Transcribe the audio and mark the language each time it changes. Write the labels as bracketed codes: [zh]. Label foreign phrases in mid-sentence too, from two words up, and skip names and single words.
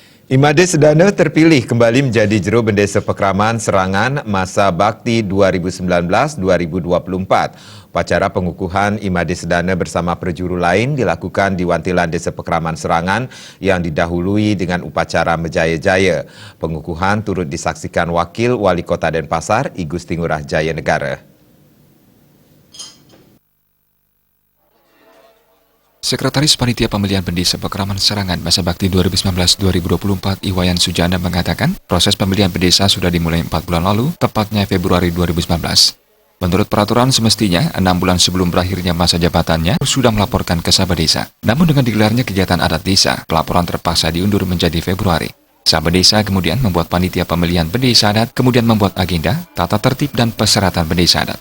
[id] Imade Sedana terpilih kembali menjadi Juru Bendesa Pekraman Serangan masa bakti 2019-2024. Upacara pengukuhan Imade Sedana bersama perjuru lain dilakukan di Wantilan Desa Pekraman Serangan yang didahului dengan upacara Mejaya-Jaya. Pengukuhan turut disaksikan Wakil Wali Kota Denpasar, I Gusti Ngurah Jaya Negara. Sekretaris Panitia Pemilihan Bendesa Pekraman Serangan masa bakti 2019-2024 Iwayan Sujana mengatakan proses pemilihan bendesa sudah dimulai 4 bulan lalu, tepatnya Februari 2019. Menurut peraturan semestinya 6 bulan sebelum berakhirnya masa jabatannya sudah melaporkan ke Sabah Desa. Namun dengan digelarnya kegiatan adat desa, pelaporan terpaksa diundur menjadi Februari. Sabah Desa kemudian membuat panitia pemilihan bendesa adat, kemudian membuat agenda, tata tertib dan persyaratan bendesa adat.